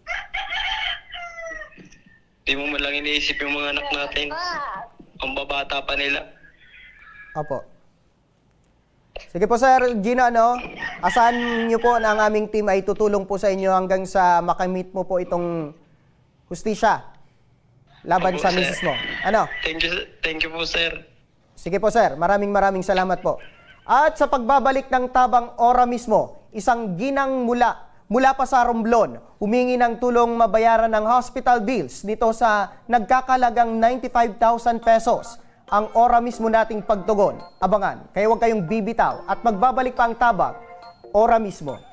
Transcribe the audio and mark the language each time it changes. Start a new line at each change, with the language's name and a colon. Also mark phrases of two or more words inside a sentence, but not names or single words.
Filipino: Di mo man lang iniisip yung mga anak natin. Ang babata pa nila. Opo. Sige po, Sir Gino, asahan niyo po na ang aming team ay tutulong po sa inyo hanggang sa makamit mo po itong hustisya laban Opo, sa sir. misis mo.
English: Thank you
Filipino: po, sir. Sige po, sir. Maraming salamat po. At sa pagbabalik ng Tabang Ora mismo, isang ginang mula pa sa Romblon, humingi ng tulong mabayaran ng hospital bills dito sa nagkakalagang 95,000 pesos. Ang Ora mismo nating pagtugon. Abangan, kaya huwag kayong bibitaw at magbabalik pa ang Tabang Ora mismo.